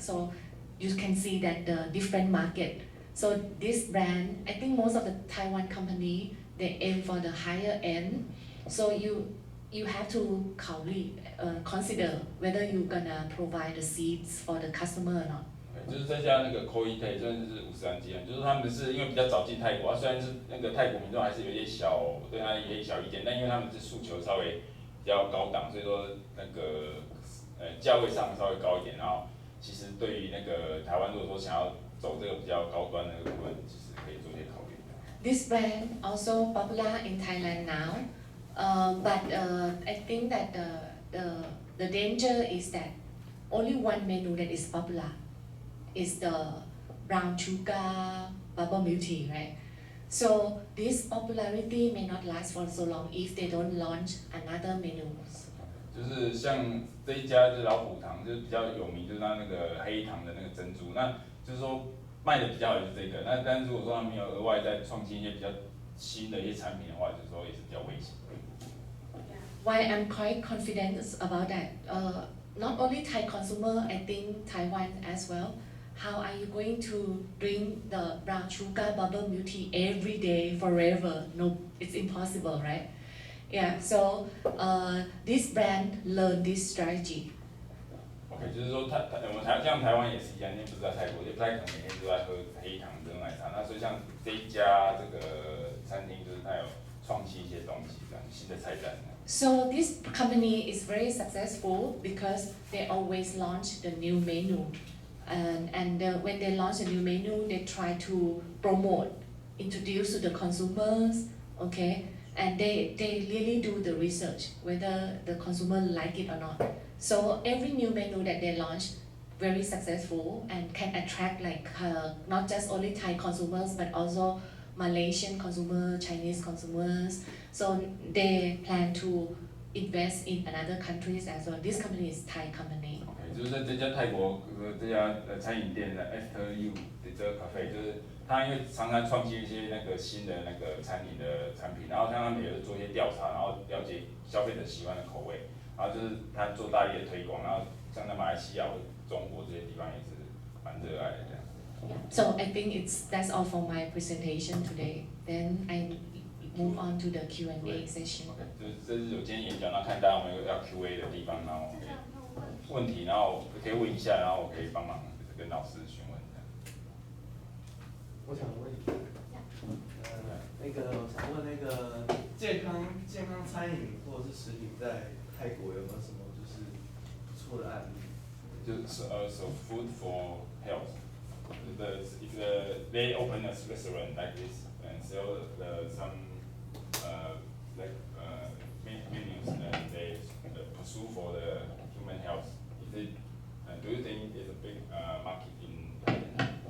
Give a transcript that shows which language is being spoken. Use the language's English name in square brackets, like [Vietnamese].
[English] So you can see that the different market. So this brand, I think most of the Taiwan company, they aim for the higher end. So you have to consider whether you're gonna provide the seats for the customer or not. [Chinese] 就是这家那个 Coite 真的是50安基啊，就是他们是因为比较早进泰国，虽然是那个泰国民众还是有一些对他一些小意见，但因为他们是诉求稍微比较高档，所以说那个价位上稍微高一点，然后其实对于那个台湾如果说想要走这个比较高端的那个部分，其实可以做些考虑。 [English] This brand also popular in Thailand now, but I think that the danger is that only one menu that is popular is the brown sugar bubble milk tea, right? So this popularity may not last for so long if they don't launch another menus. [Chinese] 就是像这一家就是老虎堂，就是比较有名，就是它那个黑糖的那个珍珠，那就是说卖的比较好就是这个。那但是如果说他们有额外再创新一些比较新的一些产品的话，就是说也是比较危险。 [English] Why I'm quite confident about that. Not only Thai consumer, I think Taiwan as well. How are you going to drink the brown sugar bubble milk tea every day forever? No, it's impossible, right? Yeah, so this brand learned this strategy. [Chinese] OK， 就是说我们像台湾也是一样，因为不是在泰国，也不太可能每天都在喝黑糖珍珠奶茶。那所以像这一家这个餐厅，就是它有创新一些东西，这样新的菜单。 [English] So this company is very successful because they always launch the new menu. And when they launch a new menu, they try to promote, introduce to the consumers, okay? And they really do the research, whether the consumer like it or not. So every new menu that they launch, very successful and can attract like not just only Thai consumers, but also Malaysian consumers, Chinese consumers. So they plan to invest in another countries as well. This company is Thai company. [Chinese] 就是在这家泰国这家餐饮店的 After You 的这个 cafe， 就是他因为常常创新一些那个新的那个餐饮的产品，然后他们也是做一些调查，然后了解消费者喜欢的口味，然后就是他做大力的推广，然后像在马来西亚或中国这些地方也是蛮热爱的这样。 [English] So I think that's all for my presentation today. Then I move on to the Q&A session. [Chinese] OK， 这是我今天演讲，然后看大家有没有要 Q&A 的地方，然后问题，然后可以问一下，然后我可以帮忙跟老师询问这样。我想问一下，我想问健康餐饮或者是食品在泰国有没有什么就是不错的案例？ [English] So food for health. If they open a restaurant like this and sell some menus and they pursue for the human health, do you think it's a big market in Thailand?